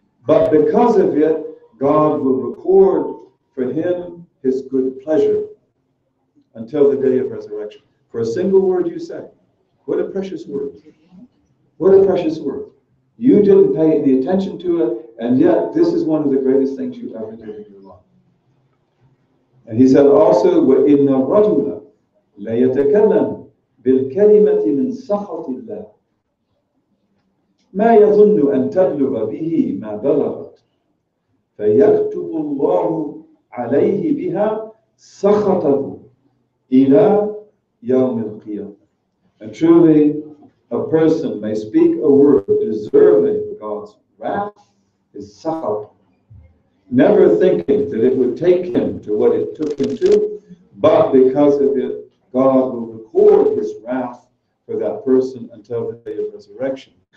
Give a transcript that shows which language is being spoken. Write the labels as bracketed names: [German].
[English] But because of it, God will record for him his good pleasure until the day of resurrection. For a single word you say, what a precious word. What a precious word. You didn't pay any attention to it, and yet this is one of the greatest things you ever did in your life. And he said also, [Arabic] وَإِنَّ الرَّجُلَ لَيَتَكَلَّمُ بِالْكَلِمَةِ مِنْ سَخَطِ اللَّهِ ما يظن أن تبلغ به ما بلغت فيكتب الله عليه بها سخطه إلى يوم القيامة. [English] And truly, a person may speak a word deserving God's wrath, his sakhat, never thinking that it would take him to what it took him to, but because of it, God will record his wrath for that person until the day of resurrection.